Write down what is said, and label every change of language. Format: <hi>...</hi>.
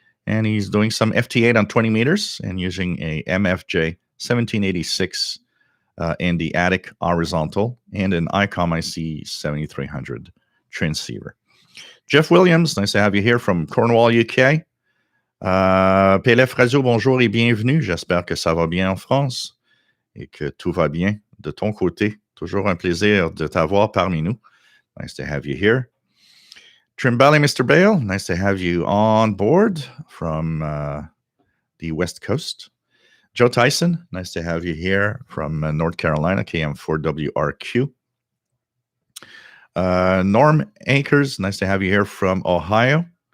<en>And he's doing some FT8 on 20 meters and using a MFJ 1786 in the attic horizontal and an ICOM IC 7300 transceiver. Jeff Williams, nice to have you here from Cornwall, UK.</en> <fr>PLF Radio, bonjour et bienvenue. J'espère que ça va bien en France et que tout va bien de ton côté. Toujours un plaisir de t'avoir parmi nous.</fr> <en>Nice to have you here. Trimbali, Mr. Bale, nice to have you on board from the West Coast. Joe Tyson, nice to have you here from North Carolina, KM4WRQ. Norm Akers, nice to have you here from Ohio.</en>